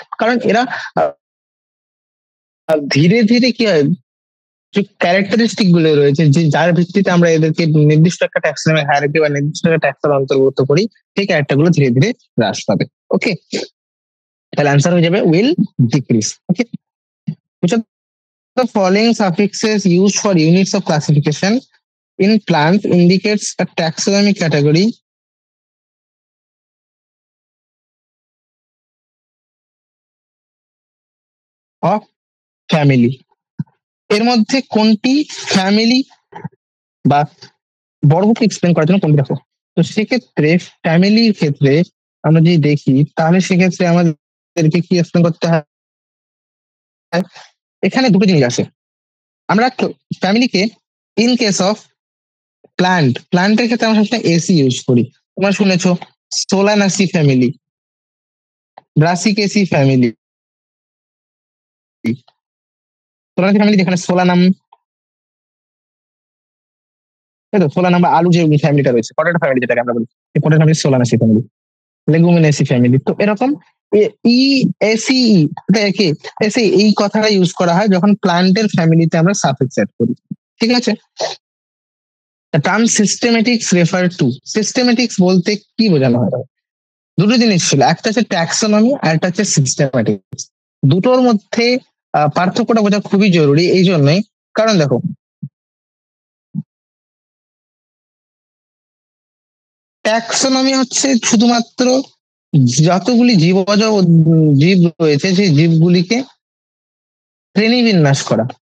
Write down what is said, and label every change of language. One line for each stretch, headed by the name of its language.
Bangla: কারণ এরা ধীরে ধীরে কি হয়, যে ক্যারেক্টারিস্টিক গুলো রয়েছে, যে যার ভিত্তিতে আমরা এদেরকে নির্দিষ্ট একটা ট্যাক্সোনমিক হায়ারার্কি বা নির্দিষ্ট একটা ট্যাক্সের অন্তর্ভুক্ত করি, সেই ক্যারেক্টার গুলো ধীরে ধীরে হ্রাস পাবে। ওকে, তাহলে আনসার হয়ে যাবে
English: Will decrease. Okay, which of the following suffixes used for units of classification in plants indicates a taxonomic category of family?
Bangla: এর মধ্যে কোনটি ফ্যামিলি বা বর্গকে এক্সপ্লেন করার জন্য কোনটি, দেখো। তো সেক্ষেত্রে ফ্যামিলির ক্ষেত্রে আমরা যদি দেখি, তাহলে সেক্ষেত্রে আমাদেরকে কি এক্সপ্লেন করতে হয়, এখানে দুটো জিনিস আছে। আমরা ফ্যামিলিকে ইন কেস অফ প্ল্যান্টের ক্ষেত্রে আমরা সবসময় এসি ইউজ করি। তোমরা শুনেছো Solanaceae family, ব্রাসিকেসি family, Solanaceae family যেখানে সোলানাম, তাই তো, সোলানাম বা আলু যে ফ্যামিলিটা রয়েছে, পটেটো ফ্যামিলি যেটাকে আমরা বলি, এই potato family Solanaceae family, লেগুমিনেসি family. তো এরকম ই এসি, একে এসি এই কথাটা ইউজ করা হয় যখন প্ল্যান্টের ফ্যামিলিতে আমরা সাফিক্স অ্যাড করি, ঠিক আছে।
English: The term systematics refer to, systematics
Bangla: বলতে কি বোঝানো হয়? দুটো জিনিস ছিল, একটা হচ্ছে ট্যাক্সোনমি আর একটা হচ্ছে সিস্টেম্যাটিক্স। দুটোর মধ্যে পার্থক্যটা বোঝা খুবই জরুরি এই জন্যই, কারণ দেখো, ট্যাক্সোনমি হচ্ছে শুধুমাত্র যতগুলি জীবজ জীব রয়েছে সেই জীবগুলিকে শ্রেণীবিন্যাস করা,